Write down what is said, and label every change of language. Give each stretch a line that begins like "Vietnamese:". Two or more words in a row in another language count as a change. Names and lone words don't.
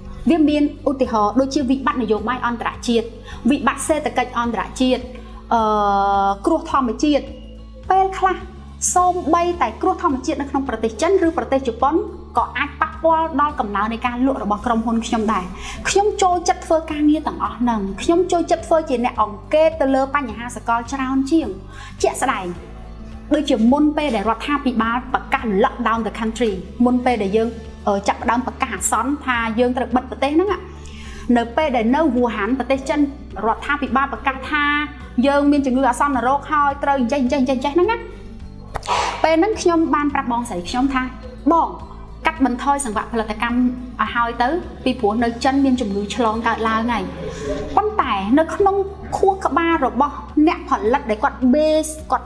Khmer: វាមានឧទាហរណ៍ដូចជាវិបត្តិនយោបាយអន្តរជាតិវិបត្តិសេដ្ឋកិច្ចអន្តរជាតិគ្រោះធម្មជាតិពេលខ្លះសូម្បីតែគ្រោះធម្មជាតិនៅក្នុងប្រទេសចិនឬប្រទេសជប៉ុនក៏អាចប៉ះពាល់ដល់កំណើននៃការលក់របស់ក្រុមហ៊ុនខ្ញុំដែរខ្ញុំចូលចិត្តធ្វើការងារទាំងអស់ហ្នឹងខ្ញុំចូលចិត្តធ្វើជាអ្នកអង្កេតទៅលើ បញ្ហាសកលច្រើនជាងជាក់ស្ដែងដូចជាមុនពេលដែលរដ្ឋាភិបាលប្រកាស
English: lockdown the country
Khmer: មុនពេលដែលយើងចាប់ផ្ដើម ប្រកាសអាសន្នថាយើងត្រូវបិទប្រទេសហ្នឹងនៅពេលដែលនៅវូហានប្រទេសចិនរដ្ឋាភិបាលប្រកាសថាយើងមានជំងឺអាសន្នរោគហើយត្រូវចេះហ្នឹងណាពេលហ្នឹងខ្ញុំបានប្រាប់បងស្រីខ្ញុំថាបងកាត់បន្ថយសង្វាក់ផលិតកម្មឲ្យហើយទៅពីព្រោះនៅចិនមានជំងឺឆ្លងកើតឡើងហើយប៉ុន្តែនៅក្នុងខួរក្បាលរបស់អ្នកផលិតដែលគាត់ base គាត់